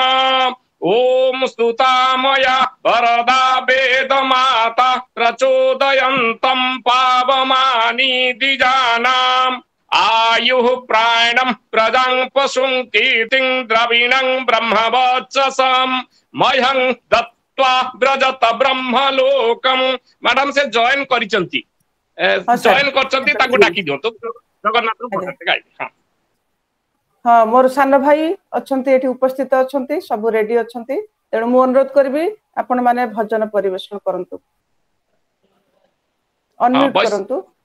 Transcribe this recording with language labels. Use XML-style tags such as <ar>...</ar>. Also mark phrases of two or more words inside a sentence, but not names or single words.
<sa>ओम स्तुतामया वरदा वेद माता प्रचोदयन्तं पावमानि द्विजानाम् आयुः प्राणं प्रजं पशुं कीर्तिं द्रविणं ब्रह्मवर्चसं मह्यं दत्त्वा व्रजत ब्रह्मलोकं।</sa> <or>ମ୍ୟାଡାମ ସେ ଜଏନ କରିଛନ୍ତି ଜଏନ କରୁଛନ୍ତି ତାଙ୍କୁ ଡାକି ଦିଅ ତ ଜଗନ୍ନାଥ ଗାଇ। हां ହଁ ମୋର ସାନ ଭାଇ ଅଛନ୍ତି ଏଠି ଉପସ୍ଥିତ ଅଛନ୍ତି ସବୁ ରେଡି ଅଛନ୍ତି ତେଣୁ ମୁଁ ଅନୁରୋଧ କରିବି ଆପଣ ମାନେ ଭଜନ ପରିବେଷଣ କରନ୍ତୁ ଅନମ୍ୟୁଟ କରନ୍ତୁ।</or>